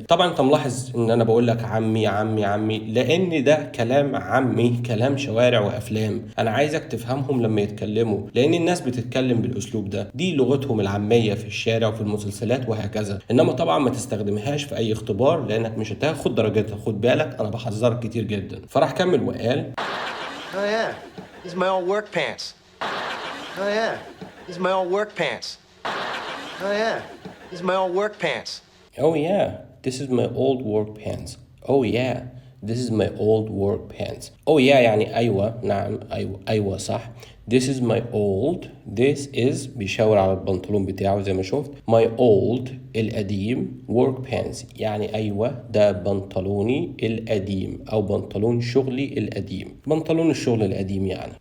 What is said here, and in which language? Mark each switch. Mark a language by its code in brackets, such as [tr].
[ar] طبعا انت ملاحظ ان انا بقول لك عمي عمي عمي لان ده كلام عمي، كلام شوارع وافلام. انا عايزك تفهمهم لما يتكلموا لان الناس بتتكلم بالاسلوب ده، دي لغتهم العامية في الشارع وفي المسلسلات وهكذا. انما طبعا ما تستخدمهاش في اي اختبار لانك مش هتاخد درجتها، خد بالك انا بحذرك كتير جدا. فراح كمل وقال [en] Oh, yeah. These are my old work pants. Oh, yeah. These are my old work pants. Oh, yeah. These are my old work pants. Oh yeah, this is my old work pants. Oh yeah, this is my old work pants. Oh yeah [ar] يعني أيوة، نعم أيوة صح. [en] This is my old. This is [ar] بيشاور على البنطلون بتاعه زي ما شفت. [en] My old [ar] القديم [en] work pants [ar] يعني أيوة ده بنطلوني القديم أو بنطلون شغلي القديم، بنطلون الشغل القديم يعني.